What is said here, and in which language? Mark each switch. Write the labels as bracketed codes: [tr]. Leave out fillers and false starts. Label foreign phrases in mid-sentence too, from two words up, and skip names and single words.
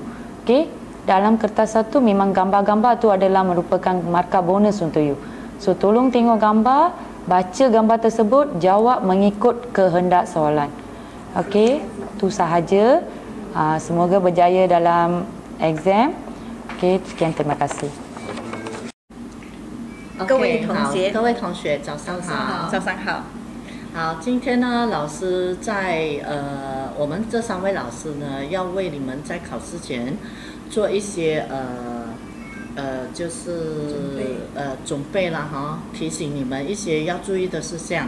[ms] Okey, dalam kertas satu memang gambar-gambar tu adalah merupakan markah bonus untuk you. So tolong tengok gambar, baca gambar tersebut, jawab mengikut kehendak soalan. Okey, tu sahaja. Semoga berjaya dalam exam. Okey, sekian, terima kasih. [zh] 各位同学，早上好。早上好。好，今天呢，老师在我们这3位老师呢，要为你们在考试前做一些就是准备啦哈，提醒你们一些要注意的事项。